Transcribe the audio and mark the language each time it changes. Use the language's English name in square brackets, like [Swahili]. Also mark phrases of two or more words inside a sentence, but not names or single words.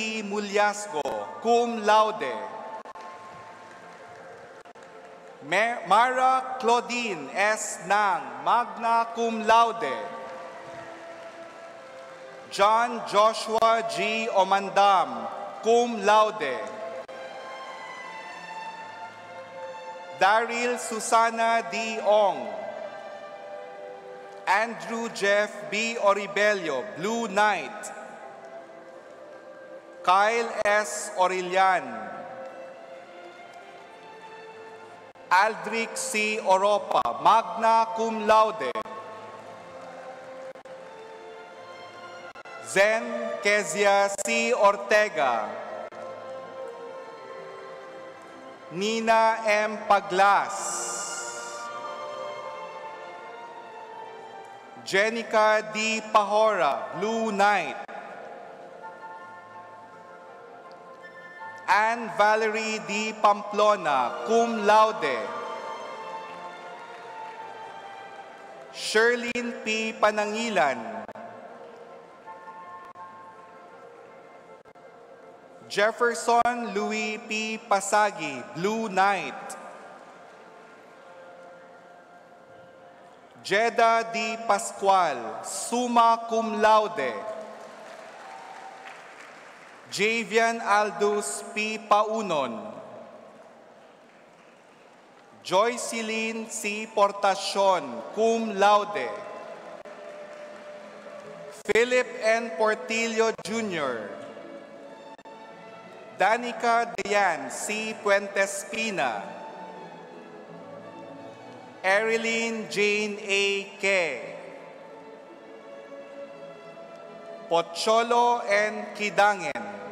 [Latin] Mulyasco, cum laude. Mara Claudine S. Nang, magna cum laude. John Joshua G. Omandam, cum laude. Daryl Susana D. Ong. Andrew Jeff B. Oribello, Blue Knight. Kyle S. Orillan. Aldrich C. Oropa, magna cum laude. Zen Kezia C. Ortega. Nina M. Paglas. Jenica D. Pahora, Blue Knight. Anne Valerie D. Pamplona, cum laude. Sherlyn P. Panangilan. Jefferson Louis P. Pasagi, Blue Knight. Jeda D. Pascual, summa cum laude. Javian Aldous P. Paunon. Joycelyn C. Portacion, cum laude. Philip N. Portillo Jr. Danica Dayan C. Puentespina. Erilyn Jane A. K. Pocholo N. Kidangen.